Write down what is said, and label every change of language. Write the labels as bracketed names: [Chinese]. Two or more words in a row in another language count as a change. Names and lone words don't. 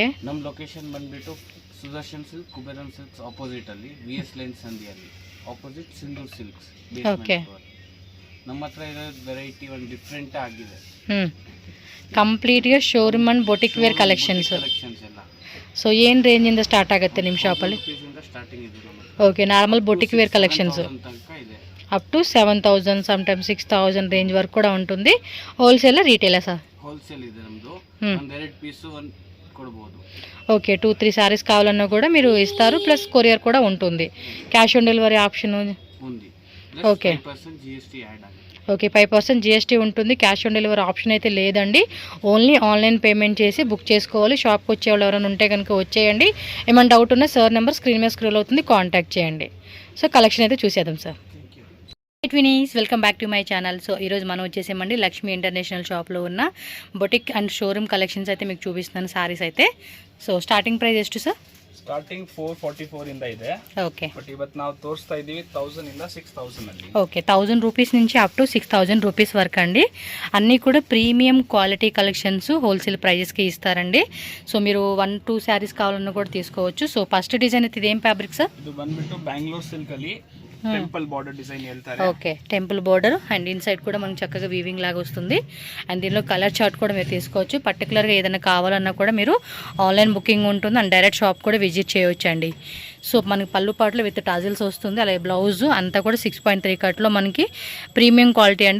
[Kannada] ನಮ್ಮ ಲೊಕೇಶನ್ ಬಂದ್ಬಿಟ್ಟು ಸುದರ್ಶನ್ ಸಿಲ್ಕ್, ಕುಬೇರನ್ ಸಿಲ್ಕ್ಸ್ ಆಪೋಸಿಟ್ ಅಲ್ಲಿ, VS ಲೈನ್ ಸಂಧಿಯಲ್ಲಿ ಆಪೋಸಿಟ್ ಸಿಂಧೂರ್ ಸಿಲ್ಕ್ಸ್. ಓಕೆ, ನಮ್ಮ ಹತ್ರ ಇರೋ ವೆರೈಟಿ ಒಂದು ಡಿಫ್ರೆಂಟ್ ಆಗಿದೆ. [English] completely showroom and boutique wear collections [Kannada] ಎಲ್ಲ. ಸೊ ಏನು ರೇಂಜಿಂದ ಸ್ಟಾರ್ಟ್ ಆಗುತ್ತೆ ನಿಮ್ಮ ಶಾಪಲ್ಲಿ? ಸ್ಟಾರ್ಟಿಂಗ್ ಇದೆ ನಮ್ಮ ಹತ್ರ. [English] okay, normal boutique wear collections [Kannada] ತನಕ ಇದೆ. [English] up to 7,000 some time 6,000 range [Telugu] వరకు కూడా ఉంటుంది. హోల్సేల్ రీటైలా సార్? [Kannada] హోల్సేల్ ಇದೆ ನಮ್ಮದು. ಒಂದು ಎರಡು ಪೀಸ್ ಒಂದು ಕೊಡಬಹುದು. [Telugu] ఓకే, 2-3 సారీస్ కావాలన్నా కూడా మీరు ఇస్తారు, ప్లస్ కొరియర్ కూడా ఉంటుంది. [English] cash on delivery option [Telugu] ఉంది. [English] ఓకే, [Telugu] 5% GST యాడ్ ఆಗಿದೆ. ఓకే, 5% GST ఉంటుంది. [English] cash on delivery option [Telugu] అయితే లేదండి. [English] only online payment [Telugu] చేసి బుక్ చేసుకోవాలి. షాప్కి వచ్చే వాళ్ళు ఎవరైనా ఉంటే కనుక వచ్చేయండి. ఏమైనా డౌట్ ఉన్నా సార్ నెంబర్ స్క్రీన్ మీద స్క్రోల్ అవుతుంది, కాంటాక్ట్ చేయండి. సో కలెక్షన్ అయితే చూసేద్దాం సార్. వినీస్, [English] welcome back to my channel. [Telugu] సో ఈరోజు మనం వచ్చేసామండి లక్ష్మీ ఇంటర్నేషనల్ షాప్లో ఉన్న బొటిక్ అండ్ షోరూమ్ కలెక్షన్స్ అయితే మీకు చూపిస్తున్నాను సారీస్ అయితే. సో స్టార్టింగ్ ప్రైస్ ಎಷ್ಟು ಸರ್? [Kannada] ಸ್ಟಾರ್ಟಿಂಗ್ 444 ಇಂದ ಇದೆ. [Telugu] ఓకే, [Kannada] ಬಟ್ ಇವತ್ತು ನಾವು ತೋರಿಸ್ತಾ ಇದ್ದೀವಿ 1000 ಇಂದ 6000 ಅಲ್ಲಿ. [Telugu] ఓకే, 1000 రూపీస్ నుంచి అప్ టు 6000 రూపీస్ వరకు అండి. అన్నీ కూడా ప్రీమియం క్వాలిటీ కలెక్షన్స్ హోల్సేల్ ప్రైజెస్కి ఇస్తారండి. సో మీరు 1-2 శారీస్ కావాలన్నా కూడా తీసుకోవచ్చు. సో ఫస్ట్ డిజైన్ అయితే ఇదేం ఫ్యాబ్రిక్ సార్? [Kannada] ಇದು ಬಂದ್ಬಿಟ್ಟು ಬ್ಯಾಂಗ್ಳೂರ್ ಸಿಲ್ಕ್ ಅಲ್ಲಿ [Telugu] టెంపుల్ బార్డర్ డిజైన్ [Kannada] ಹೇಳ್ತಾರೆ. [Telugu] ఓకే, టెంపుల్ బార్డర్ అండ్ ఇన్సైడ్ కూడా మనకు చక్కగా వీవింగ్ లాగా వస్తుంది. అండ్ దీనిలో కలర్ చార్ట్ కూడా మీరు తీసుకోవచ్చు. పర్టికులర్గా ఏదైనా కావాలన్నా కూడా మీరు ఆన్లైన్ బుకింగ్ ఉంటుంది అండ్ డైరెక్ట్ షాప్ కూడా విజిట్ చేయవచ్చు అండి. సో మనకి పళ్ళు పాటలో విత్ టాజిల్స్ వస్తుంది. అలాగే బ్లౌజ్ అంతా కూడా 6.3 కట్లో మనకి ప్రీమియం క్వాలిటీ అండి.